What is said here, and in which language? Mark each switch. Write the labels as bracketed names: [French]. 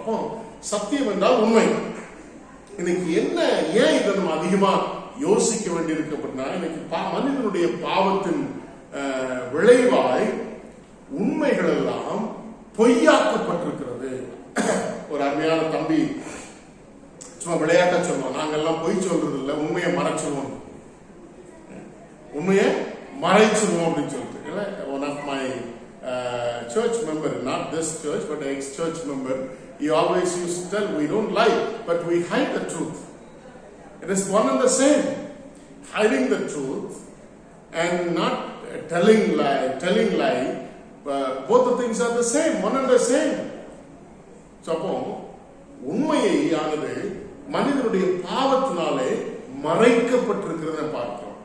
[Tamil] அப்போ சத்தியம் என்றால் உண்மை. இன்னைக்கு என்ன, ஏன் இதை நம்ம அதிகமா யோசிக்க வேண்டியிருக்கு அப்படின்னா, இன்னைக்கு மனிதனுடைய பாவத்தின் விளைவாய் உண்மைகள் எல்லாம் பொய்யாக்கப்பட்டிருக்கிறது. ஒரு அருமையான தம்பி சும்மா விளையாட்ட சொல்லுவோம், நாங்கெல்லாம் பொய் சொல்றது இல்லை, உண்மையை மறைச்சிருவோம், உண்மையை மறைச்சிருவோம் அப்படின்னு சொல்லிட்டு. [English] One of my church member, not this church but ex-church member, he always used to tell, we don't lie but we hide the truth. It is one and the same. Hiding the truth and not telling lie, both the things are the same, one and the same. [Tamil] So அப்போ உண்மையை ஆனது மனிதனுடைய பாவத்தினாலே மறைக்கப்பட்டிருக்கிறத பார்க்கிறோம்.